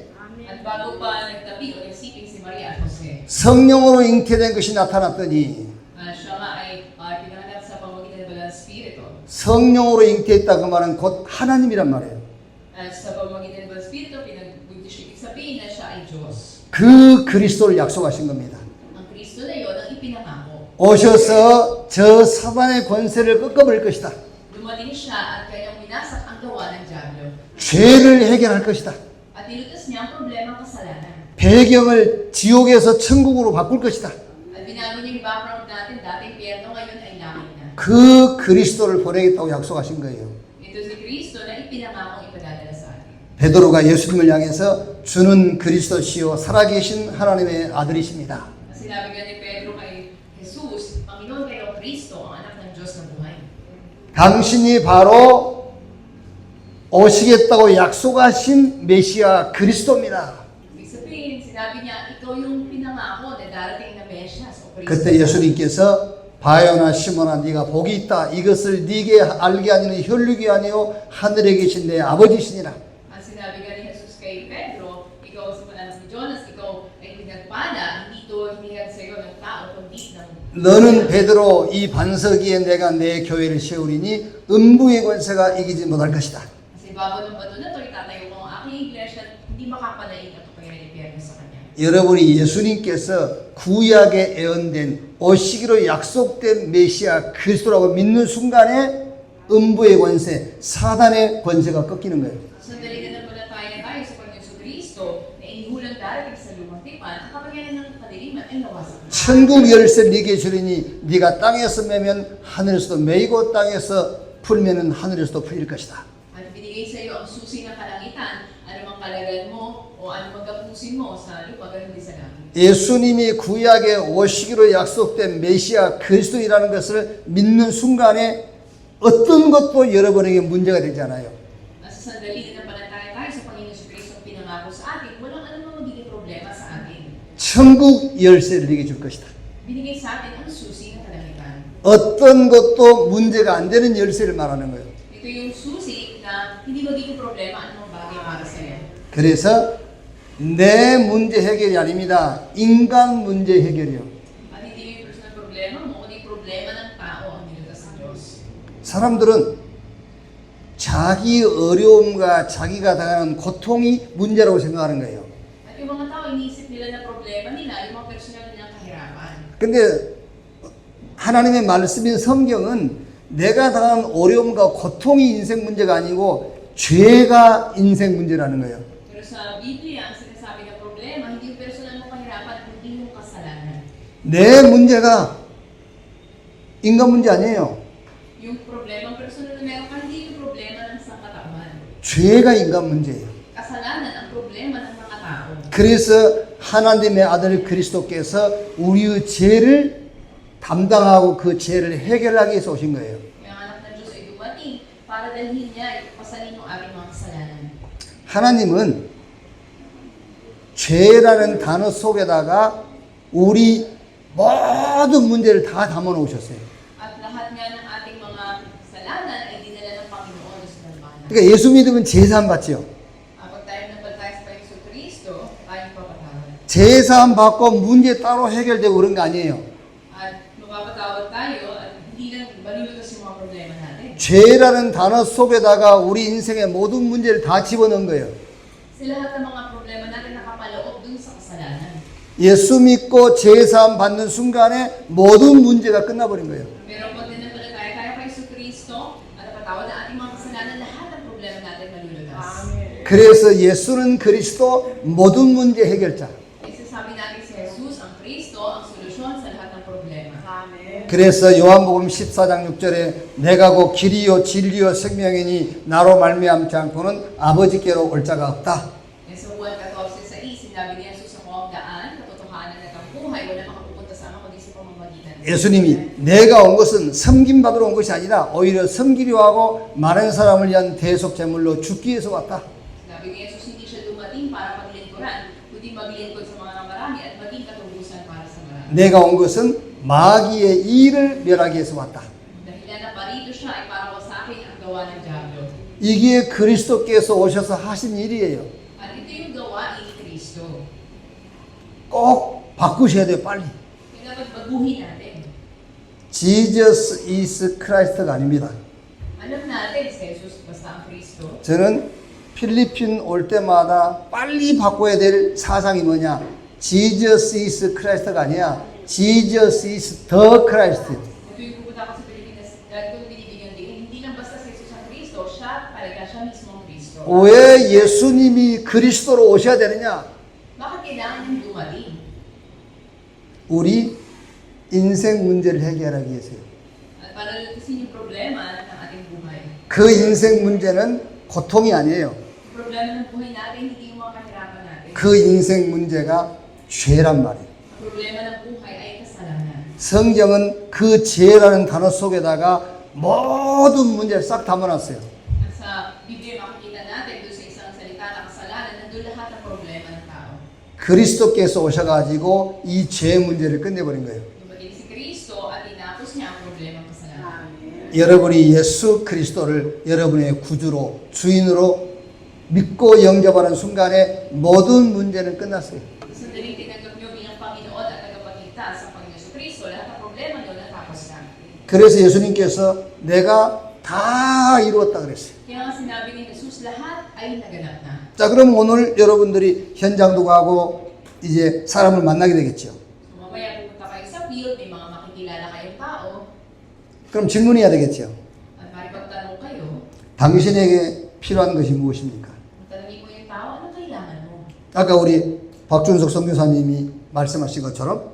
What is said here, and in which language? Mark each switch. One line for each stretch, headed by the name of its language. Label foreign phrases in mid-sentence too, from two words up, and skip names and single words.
Filipino: At bago pa nagtabi o nagsiping si Maria at Jose,
Korean: 성령으로 잉태된 것이 나타났더니
Filipino: siya nga ay pinanganak sa pamamagitan ng banal na spirito.
Korean: 성령으로 잉태했다 그 말은 곧 하나님이란 말이에요.
Filipino: At sa pamamagitan ng Espiritu, ibig sabihin na siya ay Diyos.
Korean: 그 그리스도를 약속하신 겁니다.
Filipino: Ang Kristo na yun ang ipinangako.
Korean: 오셔서 저 사단의 권세를 꺾어버릴 것이다.
Filipino: Dumating siya at kanyang winasak ang gawa ng Diablo.
Korean: 죄를 해결할 것이다.
Filipino: At nilutas niya ang problema ng kasalanan.
Korean: 배경을 지옥에서 천국으로 바꿀 것이다.
Filipino: At binago niya yung background natin, dating pierno, ngayon ay langit na.
Korean: 그 그리스도를 보내겠다고 약속하신 거예요.
Filipino: Ito si Kristo na ipinangakong ipadadala sa atin.
Korean: 베드로가 예수님을 향해서 주는 그리스도시요 살아계신 하나님의 아들이십니다.
Filipino: At sinabi nga ni Pedro kay Jesus, Panginoon kayo Kristo, ang anak ng Diyos na buhay.
Korean: 당신이 바로 오시겠다고 약속하신 메시아 그리스도입니다.
Filipino: Ibig sabihin, sinabi niya, ikaw yung pinangako na darating na Mesyas o Kristo.
Korean: 그때 예수님께서 바요나 시몬아 네가 복이 있다. 이것을 네게 알게 하니는 혈육이 아니요 하늘에 계신 내 아버지시니라.
Filipino: At sinabi nga ni Jesus kay Pedro, ikaw sa anak ni Jonas, ikaw ay pinagpala, hindi ito hinihag sa iyo ng tao, kundi ng
Korean: 너는 베드로 이 반석 위에 내가 내 교회를 세우리니 음부의 권세가 이기지 못할 것이다.
Filipino: Kasi bago ng bato na ito, itatayo ko ang aking iglesia, hindi makapanaig at kapangyarihan ni Pierno sa kanya.
Korean: 여러분이 예수님께서 구약에 예언된 오시기로 약속된 메시아 그리스도라고 믿는 순간에 음부의 권세, 사단의 권세가 꺾이는 거예요.
Filipino: Sandali na napalataya tayo sa Panginoon Kristo na inihulang darating sa lumang tipan, ang kapangyarihan ng kadiliman ay nawasak.
Korean: 천국 열쇠를 네게 주리니 네가 땅에서 매면 하늘에서도 매이고 땅에서 풀면은 하늘에서도 풀릴 것이다.
Filipino: At binigay sa iyo ang susi ng kalangitan, anumang kalagayan mo o anumang gapusin mo sa lupa, ganun din sa langit.
Korean: 예수님이 구약에 오시기로 약속된 메시아 그리스도이라는 것을 믿는 순간에 어떤 것도 여러분에게 문제가 되지 않아요.
Filipino: Sa sandali na napalataya tayo sa Panginoon Kristo ang pinangako sa atin, walang anumang magiging problema sa atin.
Korean: 천국 열쇠를 네게 줄 것이다.
Filipino: Binigay sa atin ang susi ng kalangitan.
Korean: 어떤 것도 문제가 안 되는 열쇠를 말하는 거예요.
Filipino: Ito yung susi na hindi magiging problema anumang bagay para sa iyo.
Korean: 그래서 내 문제 해결이 아닙니다. 인간 문제 해결이요.
Filipino: At hindi yung personal problema mo, kundi problema ng tao ang nilutas ng Diyos.
Korean: 사람들은 자기 어려움과 자기가 당하는 고통이 문제라고 생각하는 거예요.
Filipino: At yung mga tao, iniisip nila na problema nila, yung mga personal nilang kahirapan.
Korean: 근데 하나님의 말씀인 성경은 내가 당한 어려움과 고통이 인생 문제가 아니고 죄가 인생 문제라는 거예요.
Filipino: Pero sa Biblia, ang sinasabi na problema, hindi yung personal mong kahirapan, kundi yung kasalanan.
Korean: 내 문제가 인간 문제 아니에요.
Filipino: Yung problema personal na meron ka, hindi yung problema ng sangkatauhan.
Korean: 죄가 인간 문제예요.
Filipino: Kasalanan ang problema ng mga tao.
Korean: 그래서 하나님의 아들 그리스도께서 우리의 죄를 담당하고 그 죄를 해결하기 위해서 오신 거예요.
Filipino: Yung anak ng Diyos ay dumating para dalhin niya, ipasanin yung ating mga kasalanan.
Korean: 하나님은 죄라는 단어 속에다가 우리 모든 문제를 다 담아 놓으셨어요.
Filipino: At lahat nga ng ating mga kasalanan ay dinala ng Panginoon sa dalmanan.
Korean: 그러니까 예수 믿으면 제사함 받지요.
Filipino: Pag tayo nagbantay sa Panginoon Kristo, tayong papatawad.
Korean: 제사함 받고 문제 따로 해결되고 그런 거 아니에요.
Filipino: At mapapatawad tayo at hindi lang malulutas yung mga problema natin.
Korean: 죄라는 단어 속에다가 우리 인생의 모든 문제를 다 집어넣은 거예요.
Filipino: Sa lahat ng mga problema natin nakapaloob dun sa kasalanan.
Korean: 예수 믿고 제사함 받는 순간에 모든 문제가 끝나버린 거예요.
Filipino: Pero pag nanampalataya tayo kay Yesu Kristo at napatawad ang ating mga kasalanan, lahat ng problema natin malulutas.
Korean: 그래서 예수는 그리스도 모든 문제 해결자.
Filipino: Kasi sabi natin si Jesus, ang Kristo, ang solusyon sa lahat ng problema.
Korean: 그래서 요한복음 14장 6절에 내가 곧 길이요 진리요 생명이니 나로 말미암지 않고는 아버지께로 올 자가 없다.
Filipino: Sa Juan 14:6, sinabi ni Jesus, ako ang daan, katotohanan at ang buhay, wala makapupunta sa ama kundi sa pamamagitan.
Korean: 예수님이 내가 온 것은 섬김 받으러 온 것이 아니라 오히려 섬기려 하고 많은 사람을 위한 대속 제물로 죽기 위해서 왔다.
Filipino: Sabi ni Jesus, hindi siya dumating para paglingkuran, kundi maglingkod sa mga marami at maging katubusan para sa marami.
Korean: 내가 온 것은 마귀의 일을 멸하기 위해서 왔다.
Filipino: Dahilan na parito siya ay para wasakin ang gawa ng Diablo.
Korean: 이게 그리스도께서 오셔서 하신 일이에요.
Filipino: At ito yung gawain ni Kristo.
Korean: 꼭 바꾸셔야 돼요, 빨리.
Filipino: Kaya dapat baguhin natin.
English: Jesus is Christ
Korean: 가 아닙니다.
Filipino: Alam natin si Jesus basta ang Kristo.
Korean: 저는 필리핀 올 때마다 빨리 바꿔야 될 사상이 뭐냐?
English: Jesus is Christ
Korean: 가 아니야.
English: Jesus is the Christ.
Filipino: Tuwing pupunta ako sa Pilipinas, lagi kong binibigyan din, hindi lang basta si Jesus ang Kristo, siya talaga, siya mismo ang Kristo.
Korean: 왜 예수님이 그리스도로 오셔야 되느냐?
Filipino: Bakit kailangan niyang dumating?
Korean: 우리 인생 문제를 해결하기 위해서요.
Filipino: At para lutasin yung problema ng ating buhay.
Korean: 그 인생 문제는 고통이 아니에요.
Filipino: Yung problema ng buhay natin, hindi yung mga kahirapan natin.
Korean: 그 인생 문제가 죄란 말이에요.
Filipino: Ang problema ng buhay ay kasalanan.
Korean: 성경은 그 죄라는 단어 속에다가 모든 문제를 싹 담아놨어요.
Filipino: At sa Biblia makikita natin doon sa isang salita na kasalanan, nandun lahat ng problema ng tao.
Korean: 그리스도께서 오셔가지고 이 죄 문제를 끝내버린 거예요.
Filipino: Dumating si Kristo at tinapos niya ang problema ng kasalanan.
Korean: 여러분이 예수 그리스도를 여러분의 구주로 주인으로 믿고 영접하는 순간에 모든 문제는 끝났어요.
Filipino: Sandaling tinanggap niyo bilang Panginoon at tagapagligtas sa Panginoon sa Kristo, lahat ng problema niyo natapos na.
Korean: 그래서 예수님께서 내가 다 이루었다 그랬어요.
Filipino: Kaya nga sinabi ni Jesus, lahat ay naganap na.
Korean: 자, 그럼 오늘 여러분들이 현장도 가고 이제 사람을 만나게 되겠죠.
Filipino: So, mamaya pupunta kayo sa field, may mga makikilala kayong tao,
Korean: 그럼 질문해야 되겠죠.
Filipino: at maripagtanong kayo,
Korean: 당신에게 필요한 것이 무엇입니까?
Filipino: tanongin mo yung tao, ano kailangan mo?
Korean: 아까 우리 박준석 선교사님이 말씀하신 것처럼